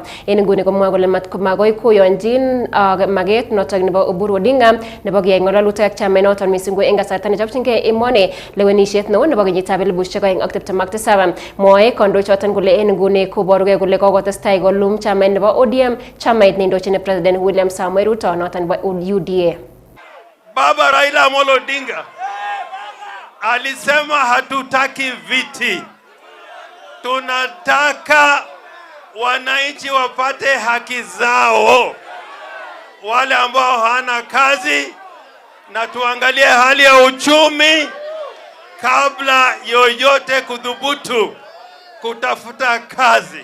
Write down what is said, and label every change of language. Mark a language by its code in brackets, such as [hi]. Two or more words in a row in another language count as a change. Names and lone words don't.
[kln] En nguni komwa kole matkoi koyonjin maget notok nebo Oburu Odinga nebo kiyai ngalalutik ak chamait noton missing ko en kasarta nechopchingei emoni lewenisiet neo nebo kenyitab 2027. Mwoe kandoichoton kole en nguni koborugei kole kokotestai kolum chamait nebo ODM chamait neindochin President William Samoei Ruto noton nebo UDA. [sw] Baba Raila Amolo Odinga alisema hatutaki viti, tunataka wananchi wapate haki zao, wale ambao hawana kazi, na tuangalie hali ya uchumi kabla yoyote kudhubutu kutafuta kazi.